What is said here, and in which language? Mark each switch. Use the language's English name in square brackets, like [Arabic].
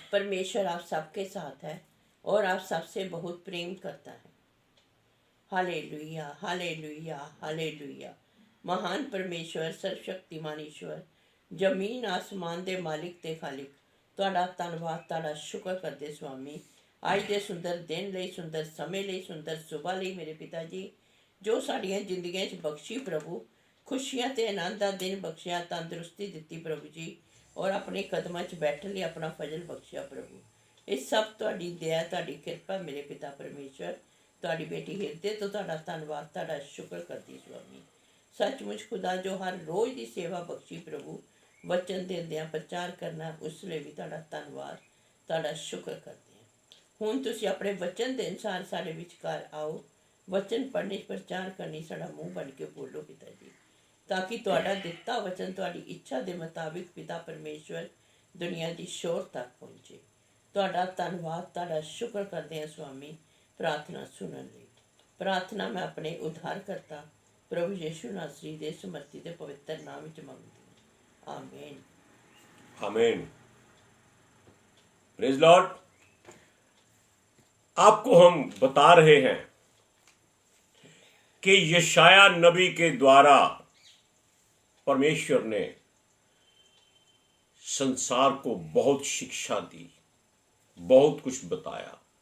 [Hindi] परमेश्वर आप सबके साथ है और आप सबसे बहुत प्रेम करता है। [Punjabi] Hallelujah, hallelujah, hallelujah. महान परमेश्वर, सर्वशक्तिमान ईश्वर, जमीन आसमान दे मालिक ते खालिक, ਤੁਹਾਡਾ ਧੰਨਵਾਦ, ਤੁਹਾਡਾ ਸ਼ੁਕਰ ਕਰਦੇ स्वामी। ਅੱਜ ਦੇ ਸੁੰਦਰ ਦਿਨ ਲਈ, ਸੁੰਦਰ ਸਮੇਂ ਲਈ, ਸੁੰਦਰ ਸੁਬਹ ਲਈ ਮੇਰੇ ਪਿਤਾ ਜੀ, ਜੋ ਸਾਡੀਆਂ ਜ਼ਿੰਦਗੀਆਂ 'ਚ ਬਖਸ਼ੀ ਪ੍ਰਭੂ, ਖੁਸ਼ੀਆਂ ਤੇ ਆਨੰਦ ਦਾ ਦਿਨ ਬਖਸ਼ਿਆ, ਤੰਦਰੁਸਤੀ ਦਿੱਤੀ ਪ੍ਰਭੂ ਜੀ, ਔਰ ਆਪਣੇ ਕਦਮਾਂ 'ਚ ਬੈਠਣ ਲਈ ਆਪਣਾ ਫਜ਼ਲ ਬਖਸ਼ਿਆ ਪ੍ਰਭੂ। ਇਹ ਸਭ ਤੁਹਾਡੀ ਦਇਆ, ਤੁਹਾਡੀ ਕਿਰਪਾ ਮੇਰੇ ਪਿਤਾ ਪਰਮੇਸ਼ਵਰ। ਤੁਹਾਡੀ ਬੇਟੀ ਹਿਰਦੇ ਤੋਂ ਤੁਹਾਡਾ ਧੰਨਵਾਦ, ਤੁਹਾਡਾ ਸ਼ੁਕਰ ਕਰਦੀ स्वामी। ਸੱਚਮੁੱਚ ਖੁਦਾ ਜੋ ਹਰ ਰੋਜ਼ ਦੀ ਸੇਵਾ ਬਖਸ਼ੀ ਪ੍ਰਭੂ, ਵਚਨ ਦਿੰਦਿਆਂ ਪ੍ਰਚਾਰ ਕਰਨਾ, ਉਸ ਲਈ ਵੀ ਤੁਹਾਡਾ ਧੰਨਵਾਦ, ਤੁਹਾਡਾ ਸ਼ੁਕਰ ਕਰਦੇ ਹਾਂ। ਹੁਣ ਤੁਸੀਂ ਆਪਣੇ ਵਚਨ ਦੇ ਅਨੁਸਾਰ ਸਾਡੇ ਵਿਚਕਾਰ ਆਓ, ਵਚਨ ਪੜ੍ਹਨੇ, ਪ੍ਰਚਾਰ ਕਰਨੀ, ਸਾਡਾ ਮੂੰਹ ਬਣ ਕੇ ਬੋਲੋ ਪਿਤਾ ਜੀ, ਤਾਂ ਕਿ ਤੁਹਾਡਾ ਦਿੱਤਾ ਵਚਨ ਤੁਹਾਡੀ ਇੱਛਾ ਦੇ ਮੁਤਾबिक ਪਿਤਾ ਪਰਮੇਸ਼ਵਰ ਦੁਨੀਆ ਦੀ ਸ਼ੋਰ ਤੱਕ ਪਹੁੰਚੇ। ਤੁਹਾਡਾ ਧੰਨਵਾਦ, ਤੁਹਾਡਾ ਸ਼ੁਕਰ ਕਰਦੇ ਹਾਂ स्वामी। प्रार्थना सुनने ਲਈ प्रार्थना मैं अपने उद्धारकर्ता प्रभु यीशु नासरी दे समर्थी दे पवित्र नाम विच मंगदी हूं, आमीन, [English] आमीन। Praise Lord. [Hindi] आपको हम बता रहे हैं कि यशाया नबी के द्वारा परमेश्वर ने संसार को बहुत शिक्षा दी, बहुत कुछ बताया।